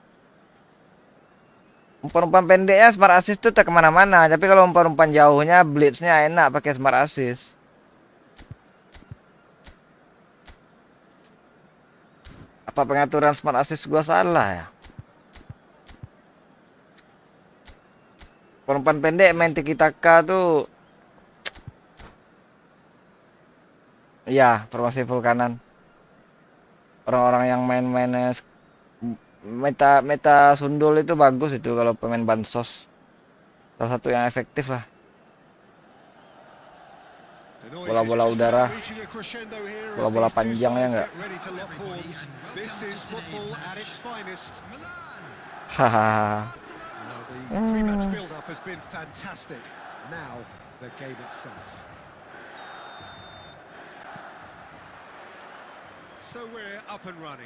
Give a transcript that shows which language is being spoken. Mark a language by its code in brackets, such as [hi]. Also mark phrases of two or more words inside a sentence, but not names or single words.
[id] Umpan-umpan pendeknya [en] smart assist [id] tuh tak kemana-mana, tapi kalau umpan-umpan jauhnya blitznya enak pakai [en] smart assist. [id] Apa pengaturan [en] smart assist [id] gua salah ya? Umpan pendek main tiki taka tuh, ya formasi full kanan. Orang-orang yang main meta sundul itu bagus itu kalau pemain bansos. Salah satu yang efektif lah. Bola-bola udara, bola-bola panjang ya enggak? Hahaha. [en] The pre-match build-up has been fantastic. Now, the game itself. So we're up and running.